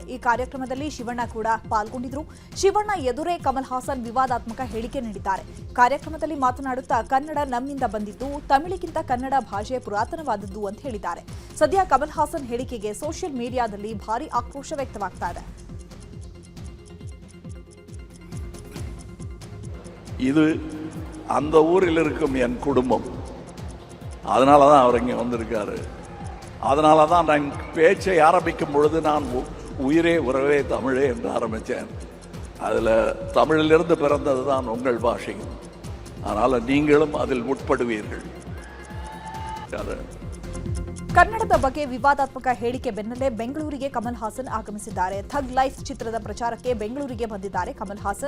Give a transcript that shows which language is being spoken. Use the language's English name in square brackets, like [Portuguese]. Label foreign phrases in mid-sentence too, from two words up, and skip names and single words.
[Kannada] ಈ ಕಾರ್ಯಕ್ರಮದಲ್ಲಿ ಶಿವಣ್ಣ ಕೂಡ ಪಾಲ್ಗೊಂಡಿದ್ರು. ಶಿವಣ್ಣ ಎದುರೇ ಕಮಲ್ ಹಾಸನ್ ವಿವಾದಾತ್ಮಕ ಹೇಳಿಕೆ ನೀಡಿದ್ದಾರೆ. ಕಾರ್ಯಕ್ರಮದಲ್ಲಿ ಮಾತನಾಡುತ್ತಾ ಕನ್ನಡ ನಮ್ಮಿಂದ ಬಂದಿದ್ದು, ತಮಿಳಿಗಿಂತ ಕನ್ನಡ ಭಾಷೆ ಪುರಾತನವಾದದ್ದು ಅಂತ ಹೇಳಿದ್ದಾರೆ. ಸದ್ಯ ಕಮಲ್ ಹಾಸನ್ ಹೇಳಿಕೆಗೆ [English] social mediaದಲ್ಲಿ [Kannada] ಭಾರಿ ಆಕ್ರೋಶ ವ್ಯಕ್ತವಾಗ್ತಾ ಇದೆ. [Tamil] இது அந்த ஊரில் இருக்கும் என் குடும்பம், அதனால தான் அவர் இங்கே வந்திருக்காரு. அதனால தான் நான் பேச்சை ஆரம்பிக்கும் பொழுது நான் உயிரே உறவே தமிழே என்று ஆரம்பித்தேன். அதில் தமிழிலிருந்து பிறந்தது தான் உங்கள் பாஷை. அதனால் நீங்களும் அதில் உட்படுவீர்கள். [Kannada] ಕನ್ನಡದ ಬಗ್ಗೆ ವಿವಾದಾತ್ಮಕ ಹೇಳಿಕೆ ಬೆನ್ನಲ್ಲೇ ಬೆಂಗಳೂರಿಗೆ ಕಮಲ್ ಹಾಸನ್ ಆಗಮಿಸಿದ್ದಾರೆ. ಥಗ್ ಲೈಫ್ ಚಿತ್ರದ ಪ್ರಚಾರಕ್ಕೆ ಬೆಂಗಳೂರಿಗೆ ಬಂದಿದ್ದಾರೆ ಕಮಲ್ ಹಾಸನ್.